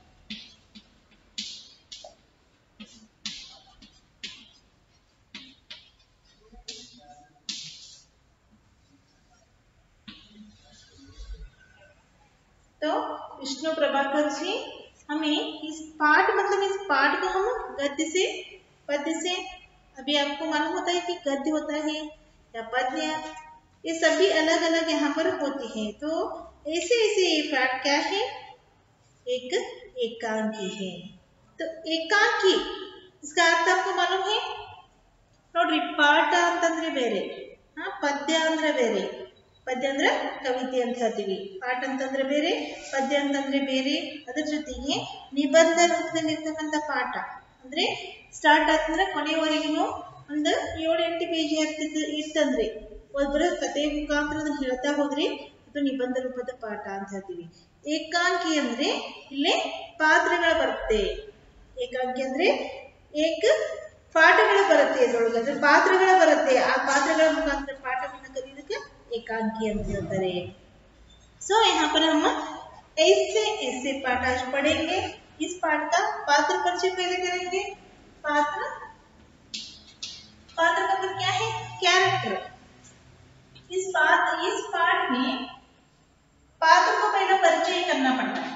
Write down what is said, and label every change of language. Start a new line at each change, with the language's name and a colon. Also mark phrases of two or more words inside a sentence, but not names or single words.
Hindi: तो विष्णु प्रभाकर जी हमें इस पाठ को हम पद्य से अभी आपको मालूम होता है कि गद्य होता है या पद्य, ये सभी अलग अलग यहाँ पर होती है। तो ऐसे ये पाठ क्या है, एक एकांकी है। तो एकांकी इसका अर्थ आपको मालूम है?
Kannada: ನೋಡ್ರಿ ಪಾಠ ಅಂತಂದ್ರೆ ಬೇರೆ, ಪದ್ಯ ಅಂದ್ರೆ ಬೇರೆ, ಪದ್ಯ ಅಂದ್ರೆ ಕವಿತೆ ಅಂತ ಹೇಳ್ತೀವಿ, ಪಾಠ ಅಂತಂದ್ರೆ ಬೇರೆ, ಪದ್ಯ ಅಂತಂದ್ರೆ ಬೇರೆ. ಅದರ ಜೊತೆಗೆ ನಿಬಂಧ ರೂಪದಲ್ಲಿರ್ತಕ್ಕಂಥ ಪಾಠ ಅಂದ್ರೆ ಸ್ಟಾರ್ಟ್ ಆತಂದ್ರೆ ಕೊನೆಯವರೆಗೂ ಒಂದು 7-8 ಪೇಜ್ ಇರ್ತಂದ್ರೆ ಒಬ್ಬರ ಕಥೆ ಮುಖಾಂತರ ಅದನ್ನ ಹೇಳ್ತಾ ಹೋದ್ರೆ ಅದು ನಿಬಂಧ ರೂಪದ ಪಾಠ ಅಂತ ಹೇಳ್ತೀವಿ. ಏಕಾಂಕಿ ಅಂದ್ರೆ ಇಲ್ಲಿ ಪಾತ್ರಗಳು ಬರುತ್ತೆ. ಏಕಾಂಕಿ ಅಂದ್ರೆ ಏಕ ಪಾಠಗಳು ಬರುತ್ತೆ, ಇದರೊಳಗೆ ಅಂದ್ರೆ ಪಾತ್ರಗಳು ಬರುತ್ತೆ. ಆ ಪಾತ್ರಗಳ ಮುಖಾಂತರ ಪಾಠವನ್ನು ಕಲಿಯೋದಕ್ಕೆ एकांकी ಅಂತ ಹೇಳ್ತಾರೆ.
Hindi: सो यहाँ पर हम ऐसे पाठ आज पढ़ेंगे। इस पाठ का पात्र परिचय पहले करेंगे। पात्र का मतलब क्या है? कैरेक्टर। इस पाठ में पात्र को पहले परिचय करना पड़ता है।